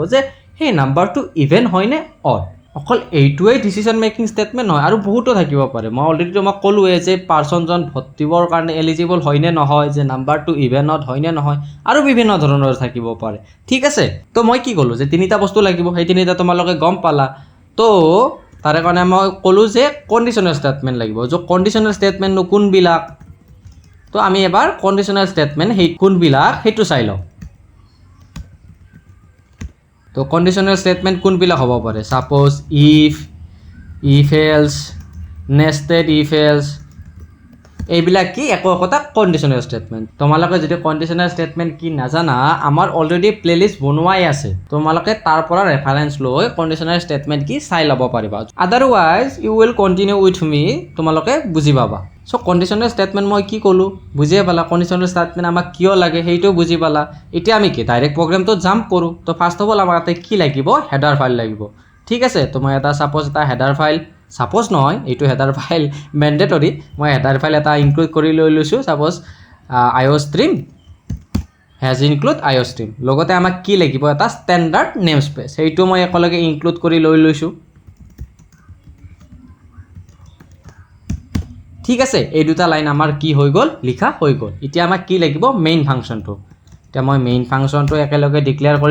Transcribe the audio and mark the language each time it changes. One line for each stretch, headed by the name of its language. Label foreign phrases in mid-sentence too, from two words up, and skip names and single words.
Assamese: যে সেই নাম্বাৰটো ইভেন হয় নে অড অকল এইটোৱে
English: decision making statement
Assamese: হয় আৰু বহুতো থাকিব পাৰে মই অলৰেডি তোমাক ক'লোৱে যে পাৰসনজন ভোট দিবৰ কাৰণে এলিজিবল হয় নে নহয় যে নাম্বাৰটো ইভেনত হয় নে নহয় আৰু বিভিন্ন ধৰণৰ থাকিব পাৰে ঠিক আছে তো মই কি ক'লো যে তিনিটা বস্তু লাগিব সেই তিনিটা তোমালোকে গম পালা তো তাৰে কাৰণে মই ক'লো যে
English: conditional statement
Assamese: লাগিব যে
English: conditional statement
Assamese: নো কোনবিলাক তো আমি এবাৰ
English: conditional statement
Assamese: হেই কোনবিলাক হেতু চাই লওঁ তো
English: conditional statement
Assamese: কোনবিলাক হ'ব পাৰে সাপোজ
English: if else nested if else
Assamese: এইবিলাক কি একোটা
English: conditional statement
Assamese: তোমালোকে যদি
English: conditional statement
Assamese: কি নাজানা আমাৰ অলৰেডি প্লেলিস্ট বনোৱাই আছে তোমালোকে তাৰ পৰা ৰেফাৰেন্স লৈ
English: conditional statement
Assamese: কি চাই ল'ব পাৰিবা
English: otherwise you will continue with me
Assamese: তোমালোকে বুজি পাবা
English: so conditional statement
Assamese: মই কি ক'লো বুজিয়ে পালা
English: conditional statement
Assamese: আমাক কিয় লাগে হেইটো বুজি পালা এতিয়া আমি কি
English: direct programটো jump
Assamese: কৰো তো
English: first of all
Assamese: আমাক কি লাগিব
English: header file
Assamese: লাগিব ঠিক আছে তো মই এটা সাপোজ এটা
English: header file
Assamese: সাপোজ নহয় এইটো
English: header file mandatory
Assamese: মই
English: header file
Assamese: এটা ইনক্লুড কৰি লৈছো সাপোজ
English: iostream has include iostream
Assamese: লগতে আমাক কি লাগিব এটা
English: standard name space
Assamese: এইটো মই একলগে ইনক্লুড কৰি লৈছো ঠিক আছে এই দুটা লাইন আমাৰ কি হৈ গল লিখা হৈ গল এতিয়া আমাক কি লাগিব
English: main functionটো
Assamese: এতিয়া মই
English: main functionটো
Assamese: একেলগে ডিক্লেয়াৰ কৰি